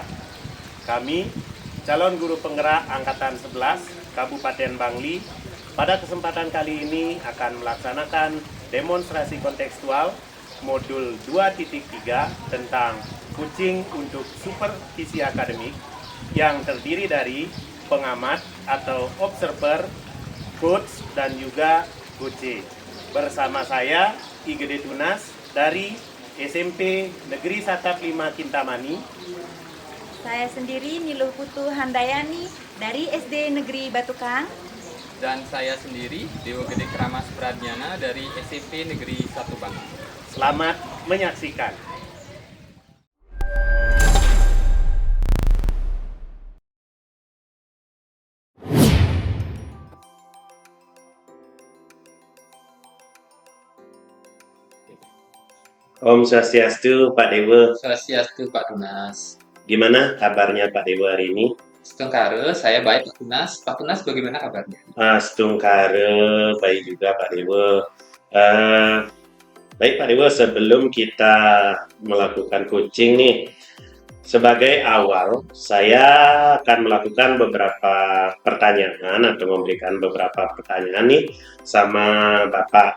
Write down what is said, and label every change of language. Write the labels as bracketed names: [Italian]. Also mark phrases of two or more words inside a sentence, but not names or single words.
[Indonesian] Kami, calon guru penggerak Angkatan 11 Kabupaten Bangli, pada kesempatan kali ini akan melaksanakan demonstrasi kontekstual modul 2.3 tentang coaching untuk supervisi akademik yang terdiri dari pengamat atau observer, coach, dan juga coach. Bersama saya, I Gede Tunas dari SMP Negeri Satap 5 Kintamani. Saya sendiri Niluh Putu Handayani dari SD Negeri Batukang. Dan saya sendiri Dewo Gede Kramas Pradnyana dari SMP Negeri 1 Bangli. Selamat menyaksikan. [Balinese] Om Swastiastu [Indonesian] Pak Dewa. Swastiastu Pak Tunas. Gimana kabarnya Pak Dewa hari ini? Setengkare, saya baik Pak Tunas. Pak Tunas bagaimana kabarnya? Setungkare baik juga Pak Dewa. Baik Pak Dewa, sebelum kita melakukan coaching nih, sebagai awal saya akan melakukan beberapa pertanyaan atau memberikan beberapa pertanyaan nih sama Bapak.